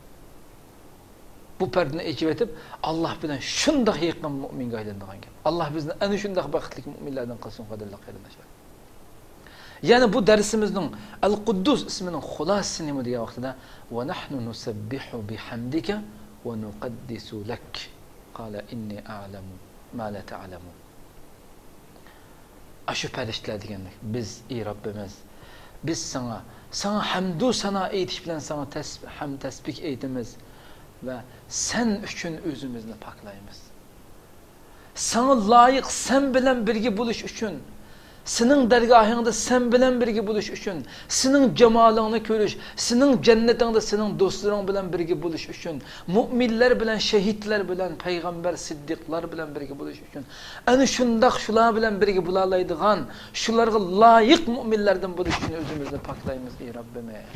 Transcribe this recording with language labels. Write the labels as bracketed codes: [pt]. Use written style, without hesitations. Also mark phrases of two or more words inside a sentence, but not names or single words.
[uz] Bu pardani ichib o'tib, Allah bilan shunday yaqin mu'minga aylandigan ekan. Allah bizni ana shunday baxtli mu'minlardan qilsin, qadrli qarindoshlar. Yani bu dersimizning Al-Quddus ismining xulosasi nima degan vaqtida [ar] ونحن نسبح بحمدك ونقدس لك. قال إني أعلم ما لا تعلمون. [uz] Aşu farishtalar deganlik. Biz ey Rabbimiz, biz sana hamdu sana aytish bilan sana tasbih aytamiz va sen uchun o'zimizni poklaymiz. Sana loyiq sen bilan birga bo'lish uchun, sening dargohingda sen bilan birga bo'lish uchun, sening jamolingni ko'rish, sening jannatingda sening do'stlaring bilan birga bo'lish uchun, mu'minlar bilan, shahidlar bilan, payg'ambar, siddiqlar bilan birga bo'lish uchun, ana shundoq shular bilan birga bo'la oladigan, shularga loyiq mu'minlardan bo'lish uchun o'zimizni poklaymiz ey Rabbimiz.